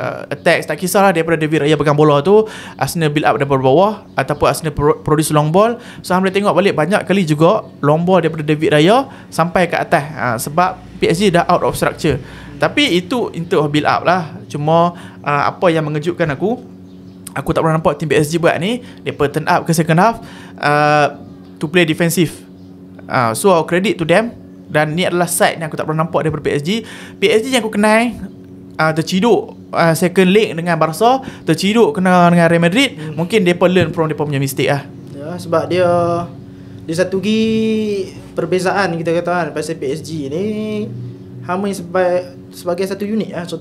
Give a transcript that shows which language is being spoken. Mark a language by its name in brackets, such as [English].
[Malay] Attacks tak kisahlah daripada David Raya pegang bola tu, Arsenal build up daripada bawah ataupun Arsenal [English] produce long ball. [Malay] So boleh tengok balik banyak kali juga long ball daripada David Raya sampai ke atas, sebab PSG dah [English] out of structure. [Malay] Tapi itu untuk build up lah. Cuma apa yang mengejutkan aku tak pernah nampak tim PSG buat ni. Mereka turn up ke second half [English] to play defensive. So credit to them. [Malay] Dan ni adalah side yang aku tak pernah nampak daripada PSG yang aku kenal. Terciduk second leg dengan Barca, terciduk kena dengan Real Madrid. Mungkin mereka [English] learn from [Malay] mereka punya mistake lah. Ya, sebab dia satu lagi perbezaan kita kata kan, pasal PSG ni main sebagai satu unit lah.